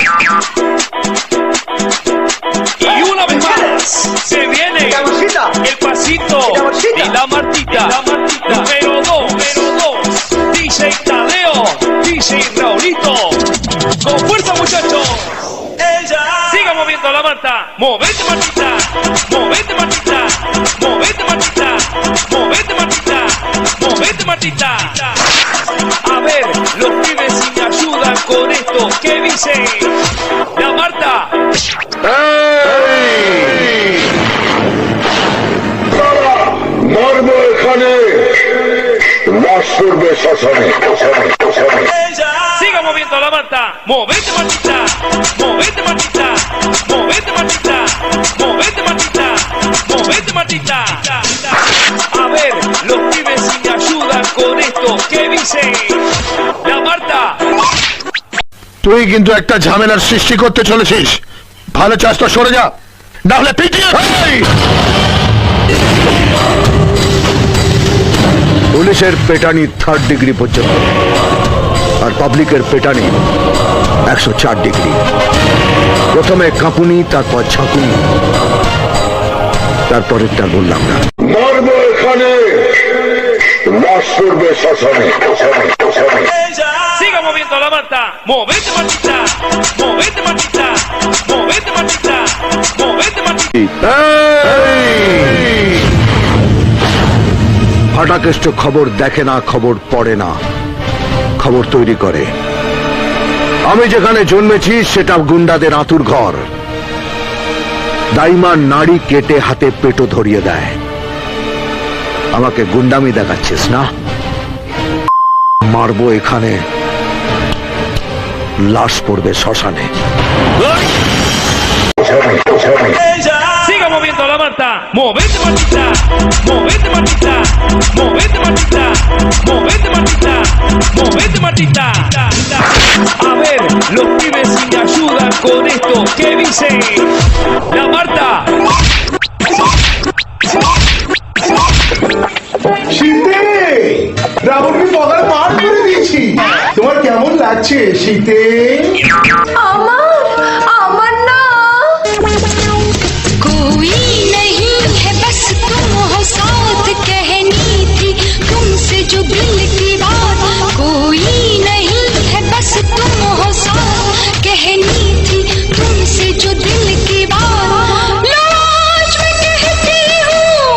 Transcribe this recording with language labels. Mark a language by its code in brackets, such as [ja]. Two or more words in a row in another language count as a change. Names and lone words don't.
[es] Y una vez más se viene el pasito y la martita. Número 2, DJ Tadeo, DJ Raulito. Con fuerza, muchachos. Siga moviendo la Marta. Movete, Martita. Movete, Martita. Movete, Martita. Movete, Martita. Movete, Martita. A ver, los esto, ¿qué dice? La Marta. [bn] মরবো এখানে, লাশ করবে শ্মশানে। [es] Siga moviendo la Marta. Movete, Martita. Movete, Martita. Movete, Martita. Movete, Martita. Movete, Martita. A ver, los pibes si me ayudan con esto, ¿qué dice? La Marta. [bn] তুই কিন্তু একটা ঝামেলার সৃষ্টি করতে চলেছিস, ভালো চাস তো সরে যা, না হলে পিটিয়ে। পুলিশের পেটানি 3rd ডিগ্রি পর্যন্ত, আর পাবলিকের পেটানি 104 ডিগ্রি। প্রথমে কাঁপুনি, তারপর ঝাঁকুনি, তারপরেরটা বললাম না। মরবো এখানে, লাশ করবে শ্মশানে। [es] Siga moviendo la Marta. Movete, Martita. Movete, Martita. Movete, Martita. Movete, Martita. [bn] ফাটাকেষ্ট খবর দেখে না, খবর পড়ে না, খবর তৈরি করে। আমি যেখানে জন্মেছি সেটা গুন্ডাদের আঁতুর ঘর। দাইমা নাড়ি কেটে হাতে পেটো ধরিয়ে দেয়। আমাকে গুন্ডামি দেখাচ্ছিস না? মারবো এখানে, লাশ পড়বে শ্মশানে। [es] Siga moviendo la Marta. Movete, Martita. Movete, Martita. Movete, Martita. Movete, Martita. Movete, Martita. A ver, los pibes si me ayudan con esto, ¿qué dice? La Marta. [bn] শীতে রাবণকে পগার পার করে দিয়েছি। তোমার কেমন লাগছে শীতে? আমার না [hi] कोई नहीं है बस तुम हो साथ कहनी थी तुमसे जो दिल की बात कोई नहीं है बस तुम हो साथ कहनी थी तुमसे जो दिल की बात लो आज मैं कहती हूँ